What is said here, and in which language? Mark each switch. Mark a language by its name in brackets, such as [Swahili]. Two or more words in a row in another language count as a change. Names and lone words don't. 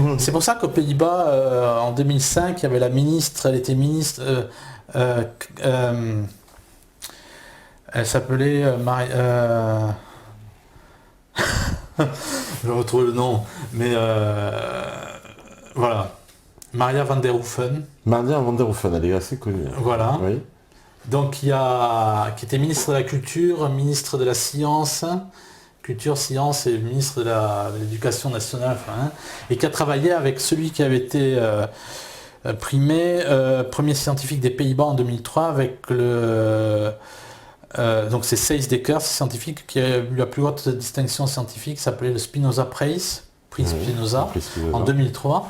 [French] C'est pour ça qu'aux Pays-Bas, en 2005, il y avait la ministre, elle était ministre... elle s'appelait je retrouve le nom, mais voilà, Maria van der Hoeven. Maria van der Hoeven, elle est assez connue. Voilà. Oui. Donc qui était ministre de la Culture, ministre de la Science, Culture, Science et ministre de l'Éducation nationale, et qui a travaillé avec celui qui avait été primé premier scientifique des Pays-Bas en 2003 avec donc c'est Seis Dekker, ce scientifique qui a eu la plus haute distinction scientifique, s'appelait le Spinoza Prize, prix Spinoza, en 2003.